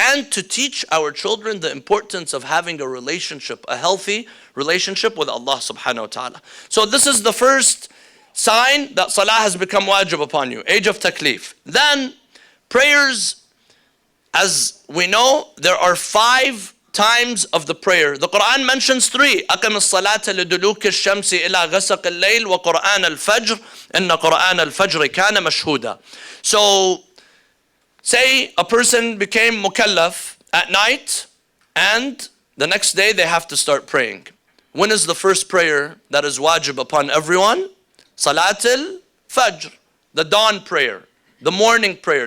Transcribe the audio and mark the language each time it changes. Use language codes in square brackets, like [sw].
[en] And to teach our children the importance of having a relationship, a healthy relationship with Allah subhanahu wa ta'ala. So this is the first sign that salah has become wajib upon you, age of taklif. Then prayers, as we know, there are 5 times of the prayer. The Quran mentions 3. [ar] أقم الصلاة لدلوك الشمس إلى غسق الليل وقرآن الفجر إن قرآن الفجر كان مشهودا. [en] So, say a person became mukallaf at night and the next day they have to start praying. When is the first prayer that is wajib upon everyone? Salatul Fajr, the dawn prayer, the morning prayer.